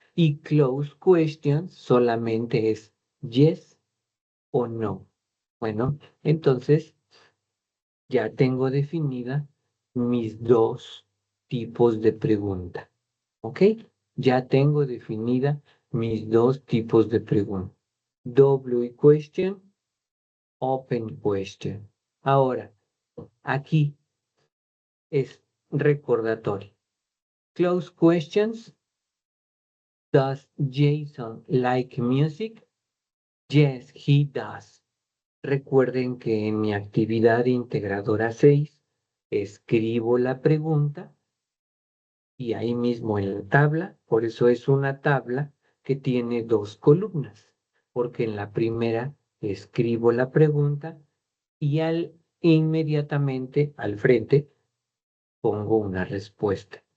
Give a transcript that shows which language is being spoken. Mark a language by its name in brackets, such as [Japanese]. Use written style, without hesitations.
[Spanish] Y closed questions solamente es yes o no. Bueno, entonces ya tengo definida mis dos tipos de pregunta. ¿Ok? Ya tengo definida mis dos tipos de pregunta. [English] W question, open question. [Spanish] Ahora, aquí es recordatorio. [English] Close questions. Does Jason like music? Yes, he does. [Spanish] Recuerden que en mi actividad integradora 6 escribo la pregunta y ahí mismo en la tabla, por eso es una tabla que tiene dos columnas, porque en la primera escribo la pregunta y inmediatamente al frente pongo una respuesta.